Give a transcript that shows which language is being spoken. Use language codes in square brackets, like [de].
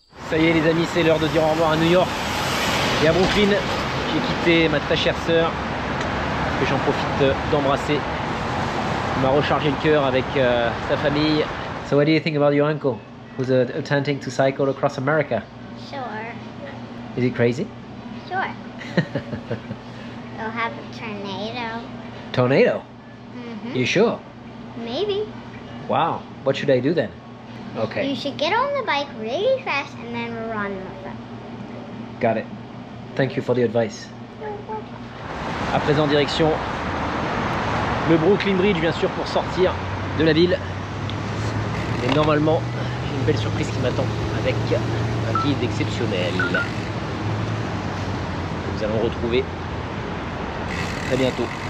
[fr] Ça y est les amis, c'est l'heure de dire au revoir à New York et à Brooklyn. J'ai quitté ma très chère sœur, que j'en profite d'embrasser. Il m'a rechargé le cœur avec sa famille. [en] So what do you think about your uncle who's attempting to cycle across America? Sure. Is it crazy? Sure. They'll have a tornado. Tornado? Mm-hmm. You sure? Maybe. Wow. What should I do then? Okay. You should get on the bike really fast and then run with it. Got it. Thank you for the advice. [fr] À présent, direction le Brooklyn Bridge, bien sûr, pour sortir de la ville. Et normalement, j'ai une belle surprise qui m'attend avec un guide exceptionnel. Nous allons retrouver très bientôt.